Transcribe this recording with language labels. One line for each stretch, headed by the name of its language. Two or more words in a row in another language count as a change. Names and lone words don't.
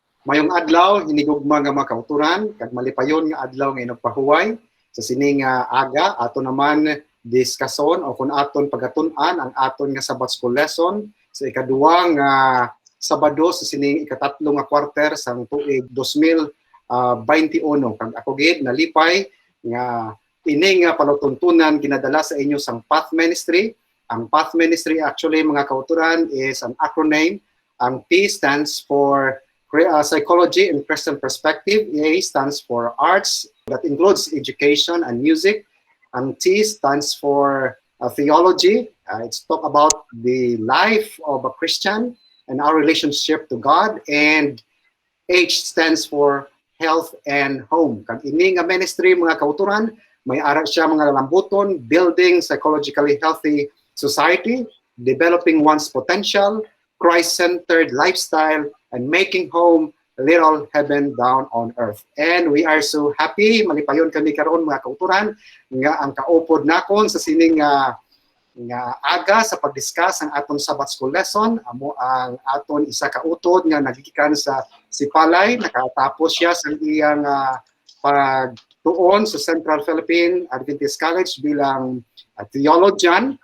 Hiligaynon: Mayong adlaw hinigugma nga mga kauturan kag malipayon nga adlaw nga nagpahuway sa sining aga ato naman diskason o kung aton pagatun-an ang aton nga
English: Sabbath School lesson
Hiligaynon: sa ikaduwa nga Sabado sa sining ikatatlo nga quarter sang tuig 2021 kag ako gid nalipay nga ini nga palutuntunan ginadala sa inyo sang Path Ministry.
English: Ang Path Ministry actually
Hiligaynon: mga kauturan
English: is an acronym. Ang P stands for Psychology and Christian Perspective. A stands for Arts, that includes education and music. Ang T stands for Theology. It's talk about the life of a Christian and our relationship to God. And H stands for Health and Home.
Hiligaynon: Kag ini nga ministry mga kauturan, may ara siya mga lambuton,
English: building psychologically healthy society, developing one's potential, Christ-centered lifestyle, and making home a little heaven down on earth. And we are so happy,
Hiligaynon: malipayon kami karon mga kauturan, nga ang kaupod nakon sa sining nga aga sa pag-discuss ang atong
English: Sabbath School lesson.
Hiligaynon: Amo ang aton isa ka utod nga nagikan sa Sipalay, nakatapos siya sa iyang pagtuon sa Central Philippine Adventist College bilang theologian.